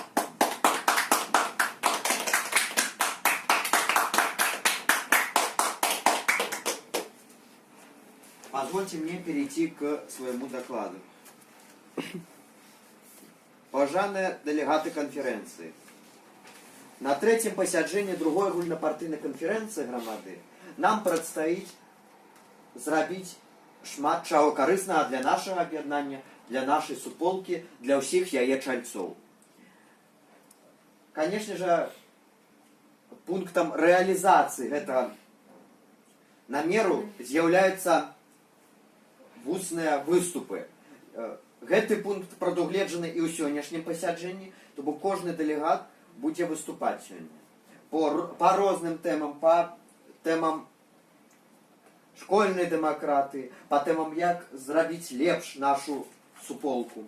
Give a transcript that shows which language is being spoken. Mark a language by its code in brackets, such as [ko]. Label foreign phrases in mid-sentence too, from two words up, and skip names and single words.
[ru] Позвольте мне перейти к своему докладу. Уважаемые делегаты конференции, на третьем посяджении другой агульнопартийной конференции громады нам предстоит [be] зрабіць шмат чаго карыснага [ru] для нашего объединения, для нашей суполки, для всех яе чальцов. Конечно же, пунктом реализации этого намеру [be] з'яўляюцца вусныя выступы. Гэты пункт прадугледжаны і ў сённяшнім пасяджэнні, то бок кожны дэлегат будзе выступаць сёння по розным тэмам, по тэмам школьнай дэмакраты, по тэмам, як зрабіць лепш нашу суполку.